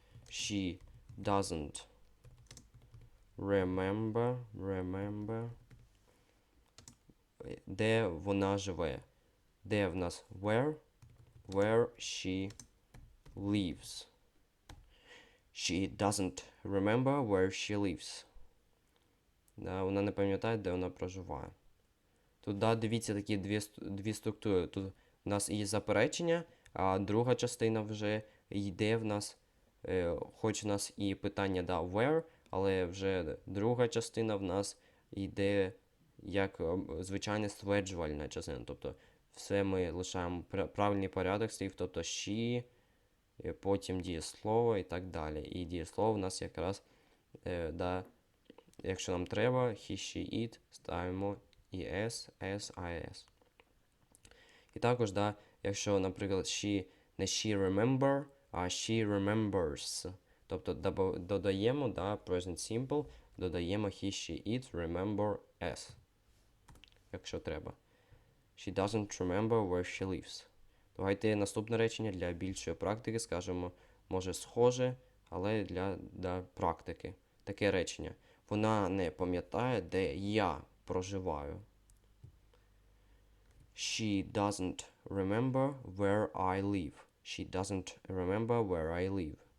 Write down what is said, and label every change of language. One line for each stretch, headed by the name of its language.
English: She doesn't remember,
Ukrainian: де вона живе. Де в нас
English: where she lives. She doesn't remember where she lives.
Ukrainian: Да, вона не пам'ятає, де вона проживає. Тут, да, дивіться, такі дві структури. Тут у нас є заперечення, а друга частина вже йде в нас, хоч у нас і питання, да, where, але вже друга частина в нас йде як звичайна стверджувальна частина. Тобто все ми лишаємо правильний порядок слів, тобто she, потім дієслово і так далі. І дієслово в нас якраз, да, якщо нам треба, he, she, it, ставимо es, s, is. І також, да, якщо, наприклад, не
English: she remember,
Ukrainian: а
English: she remembers.
Ukrainian: Тобто додаємо, да, present simple, додаємо he, she, it, remember, s. Якщо треба.
English: She doesn't remember where she lives.
Ukrainian: Давайте наступне речення для більшої практики скажемо, може схоже, але для практики. Таке речення. Вона не пам'ятає, де я проживаю.
English: She doesn't remember where I live. She doesn't remember where I live.